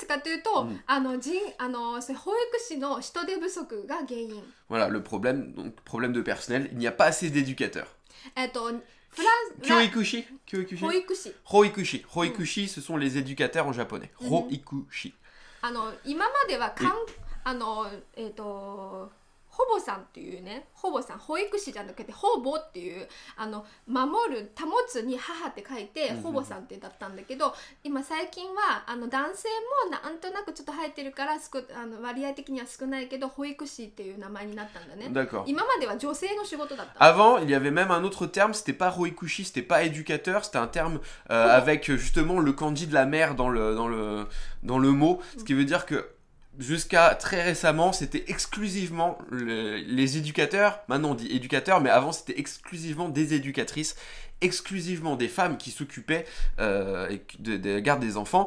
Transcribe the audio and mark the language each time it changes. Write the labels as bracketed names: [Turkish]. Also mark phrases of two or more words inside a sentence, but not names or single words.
[French] Voilà, le problème de personnel, il n'y a pas assez d'éducateurs. Kyoikushi. Roikushi, ce sont les éducateurs en japonais. Roikushi. [Japanese] 保母さんっていうね、保母さん、保育士じゃなくて保母っていう守る保つに母って書いて保母さんってだったんだけど、今最近は男性もなんとなくちょっと入ってるから割合的には少ないけど保育士っていう名前になったんだね。今までは女性の仕事だった。 [French] Avant, il y avait même un autre terme, c'était pas roikushi, c'était pas éducateur, c'était un terme avec justement le kanji de la mère dans le mot, ce qui veut dire que jusqu'à très récemment, c'était exclusivement les éducateurs. Maintenant, on dit éducateurs, mais avant, c'était exclusivement des éducatrices, exclusivement des femmes qui s'occupaient de la garde des enfants.